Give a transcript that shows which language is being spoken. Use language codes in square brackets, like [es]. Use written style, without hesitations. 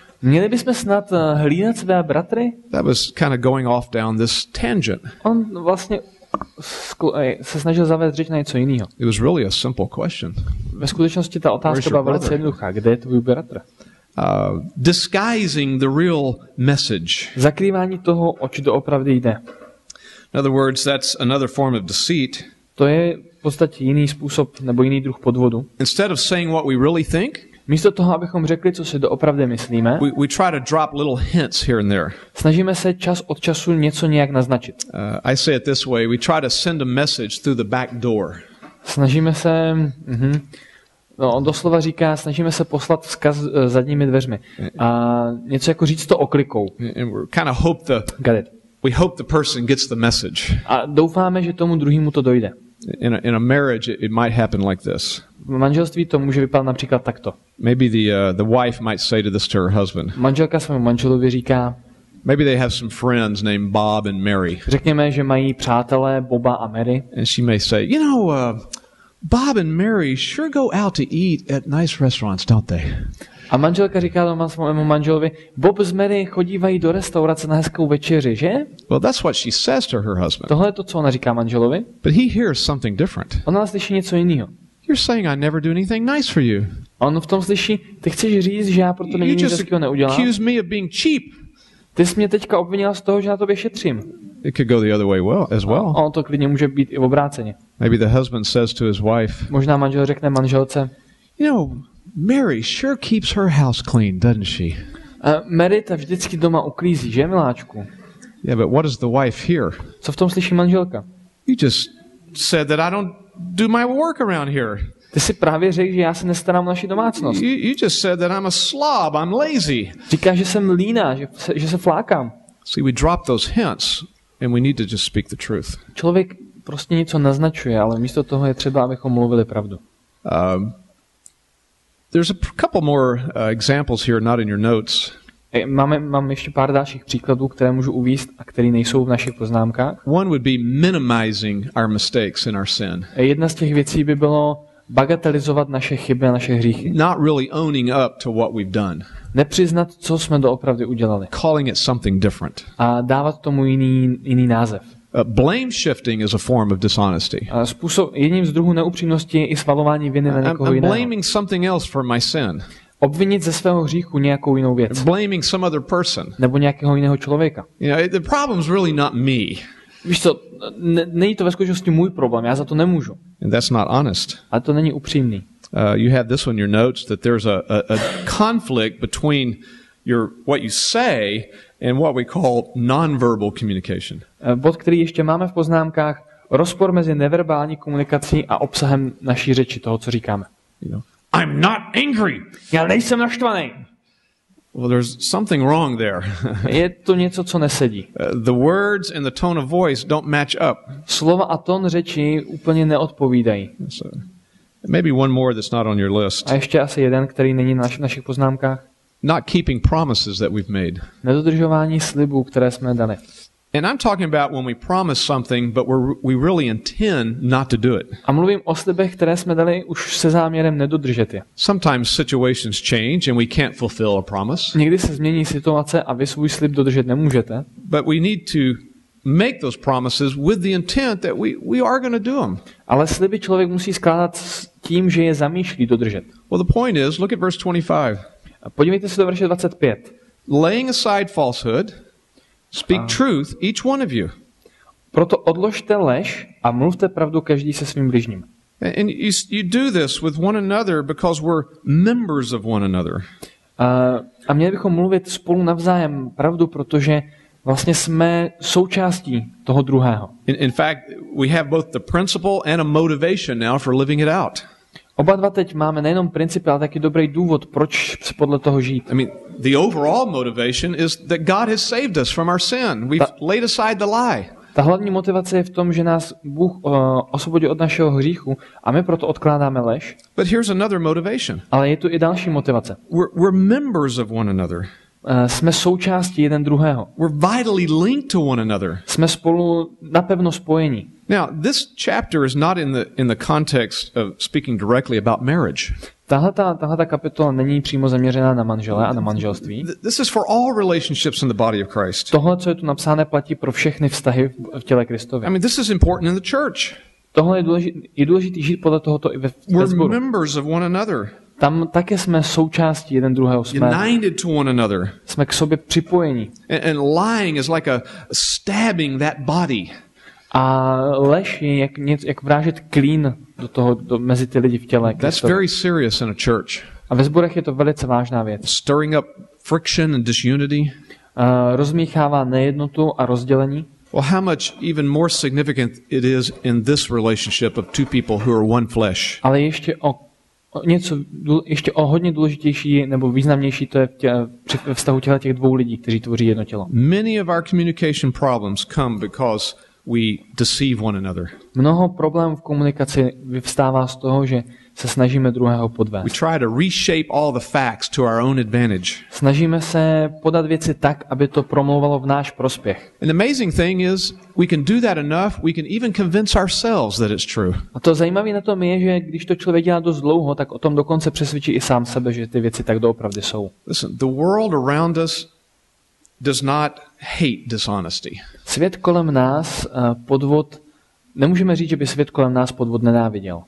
[cs] Měli bychom snad hlídat své bratry? [en] That was kind of going off down this tangent. [cs] On vlastně se snažil zavést řeč na něco jiného. [en] It was really a simple question. [cs] Ve skutečnosti ta otázka byla velice jednoduchá. Kde je tvůj bratr? [en] Disguising the real message. [cs] Zakrývání toho, oč doopravdy jde. [en] In other words, that's another form of deceit. [cs] To je v podstatě jiný způsob nebo jiný druh podvodu. [en] Instead of saying what we really think, [cs] místo toho, abychom řekli, co si doopravdy myslíme, [en] we try to drop little hints here and there. [cs] Snažíme se čas od času něco nějak naznačit. [en] I say it this way, we try to send a message through the back door. [cs] Snažíme se on doslova říká, snažíme se poslat vzkaz zadními dveřmi. A něco jako říct to oklikou. [en] And we kind of hope the person gets the message. [cs] A doufáme, že tomu druhému to dojde. [en] In a marriage it might happen like this. [cs] V manželství to může vypadat například takto. [en] Maybe the wife might say to her husband. [cs] Manželka svému manželovi říká. [en] Maybe they have some friends named Bob and Mary. [cs] Řekněme, že mají přátelé Boba a Mary. [en] And she may say, Bob and Mary sure go out to eat at nice restaurants, don't they? [cs] A manželka říká doma svému manželovi, Bob s Mary chodívají do restaurace na hezkou večeři, že? [en] Well, that's what she says to her husband. [cs] Tohle je to, co ona říká manželovi. [en] But he hears something different. [cs] Ona slyší něco jiného. [en] You're saying I never do anything nice for you. [cs] A on v tom slyší, ty chceš říct, že já proto nic hezkého neudělám. [en] You just accuse me of being cheap. [cs] Ty jsi mě teďka obvinila z toho, že na tobě šetřím. [en] It could go the other way as well. [cs] A on to klidně může být i obráceně. [en] Maybe the husband says to his wife. [cs] Možná manžel řekne manželce. [en] Mary sure keeps her house clean, doesn't she? [cs] Mary ta vždycky doma uklízí, že miláčku? [en] Yeah, but what does the wife hear? [cs] Co v tom slyší manželka? [en] You just said that I don't do my work around here. [cs] Ty si právě řekl, že já se nestarám o naši domácnost. [en] You just said that I'm a slob, I'm lazy. [cs] Říkáš, že jsem líná, že se flákám. [en] See, we drop those hints and we need to just speak the truth. [cs] Člověk prostě něco naznačuje, ale místo toho je třeba, abychom mluvili pravdu. [en] There's a couple more examples here, not in your notes. [cs] Mám ještě pár dalších příkladů, které můžu uvést a které nejsou v našich poznámkách. [en] One would be minimizing our mistakes in our sin. [cs] Jedna z těch věcí by bylo bagatelizovat naše chyby a naše hříchy. [en] Not really owning up to what we've done. [cs] Nepřiznat, co jsme doopravdy udělali. [en] Calling it something different. [cs] A dávat tomu jiný název. [en] Blame shifting is a form of dishonesty. [cs] Jedním z druhů neupřímnosti je i svalování viny na někoho jiného. [en] I'm blaming something else for my sin. [cs] Obvinit ze svého hříchu nějakou jinou věc. [en] Blaming some other person. [cs] Nebo nějakého jiného člověka. [en] You know, the problem's really not me. [cs] Víš co, není to ve skutečnosti můj problém, já za to nemůžu. [en] And that's not honest. [cs] A to není upřímný. [en] You have this on your notes that there's a conflict between what you say and what we call nonverbal communication. [cs] Bod, který ještě máme v poznámkách, rozpor mezi neverbální komunikací a obsahem naší řeči, toho, co říkáme. [en] You know, I'm not angry. [cs] Já nejsem naštvaný. [en] Well, there's something wrong there. [cs] Je to něco, co nesedí. [en] The words and the tone of voice don't match up. [cs] Slova a tón řeči úplně neodpovídají. [en] So, maybe one more that's not on your list. [cs] A ještě asi jeden, který není na našich poznámkách. [en] Not keeping promises that we've made. [cs] Nedodržování slibů, které jsme dali. [en] And I'm talking about when we promise something, but we really intend not to do it. [cs] A mluvím o slibech, které jsme dali už se záměrem nedodržet je. [en] Sometimes situations change and we can't fulfill a promise. [cs] Někdy se změní situace a vy svůj slib dodržet nemůžete. [en] But we need to make those promises with the intent that we are going to do them. [cs] Ale sliby člověk musí skládat s tím, že je zamýšlí dodržet. [en] Well, the point is, look at verse 25. [cs] Podívejte se do verše 25. [en] Laying aside falsehood, speak truth, each one of you. [cs] Proto odložte lež a mluvte pravdu každý se svým bližním. [en] And you do this with one another because we're members of one another. [cs] A měli bychom mluvit spolu navzájem pravdu, protože vlastně jsme součástí toho druhého. [en] In fact, we have both the principle and a motivation now for living it out. [cs] Oba dva teď máme nejenom principy, ale taky dobrý důvod, proč podle toho žít. [en] I mean, the overall motivation is that God has saved us from our sin. We've laid aside the lie. [cs] Ta hlavní motivace je v tom, že nás Bůh osvobodil od našeho hříchu a my proto odkládáme lež. [en] But here's another motivation. [cs] Ale je tu i další motivace. [en] We're members of one another. [cs] Jsme součástí jeden druhého. [en] We're vitally linked to one another. [cs] Jsme spolu napevno spojení. [en] Now, this chapter is not in the context of speaking directly about marriage. [cs] Tahleta kapitola není přímo zaměřená na manžele a na manželství. [en] This is for all relationships in the body of Christ. [cs] Tohle, co je tu napsáno, platí pro všechny vztahy v těle Kristově. [en] I mean, this is important in the church. [cs] Tohle je důležitý žít podle tohoto i ve sboru. [en] We're members of one another. [cs] Tam také jsme součástí jeden druhého. [en] United to one another. [cs] Jsme k sobě připojení. [en] And lying is like a stabbing that body. [cs] A lež je jak vrážet klín mezi ty lidi v těle. [en] That's very serious in a church. [cs] A ve sborech je to velice vážná věc. [en] Stirring up friction and disunity. [cs] Rozmíchává nejednotu a rozdělení. [en] Well, how much even more significant it is in this relationship of two people who are one flesh. [cs] Ale ještě o hodně důležitější nebo významnější to je ve vztahu těch dvou lidí, kteří tvoří jedno tělo. [en] Many of our communication problems come because we deceive one another. [cs] Mnoho problémů v komunikaci vyvstává z toho, že se snažíme druhého podvést. [en] We try to reshape all the facts to our own advantage. [cs] Snažíme se podat věci tak, aby to promlouvalo v náš prospěch. [en] And the amazing thing is, we can do that enough, we can even convince ourselves that it's true. [cs] A to zajímavé na tom je, že když to člověk dělá dost dlouho, tak o tom dokonce přesvědčí i sám sebe, že ty věci tak doopravdy jsou. [en] Listen, the world around us does not hate dishonesty. [cs] Svět kolem nás podvod nemůžeme říct, že by svět kolem nás podvod nenáviděl.